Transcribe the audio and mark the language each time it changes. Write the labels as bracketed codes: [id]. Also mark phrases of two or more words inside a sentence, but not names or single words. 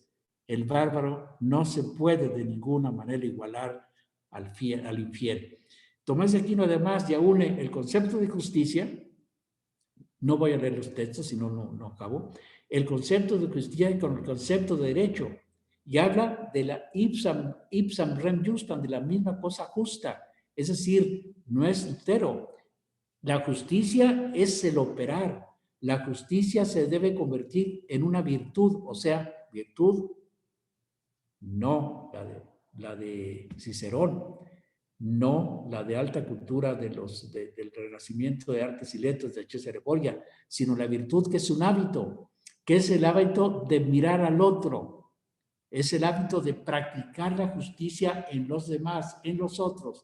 [es] El bárbaro no se puede de ninguna manera igualar al infiel. Tomás de Aquino además ya une el concepto de justicia, no voy a leer los textos, si no, no acabo, el concepto de justicia con el concepto de derecho, y habla de la [la] ipsam rem justam, [es] de la misma cosa justa, es decir, no es entero. La justicia es el operar, la justicia se debe convertir en una virtud, o sea, virtud no la de Cicerón, no la de alta cultura del Renacimiento de Artes y Letras de Cesare Borgia, sino la virtud que es un hábito, que es el hábito de mirar al otro, es el hábito de practicar la justicia en los demás, en los otros.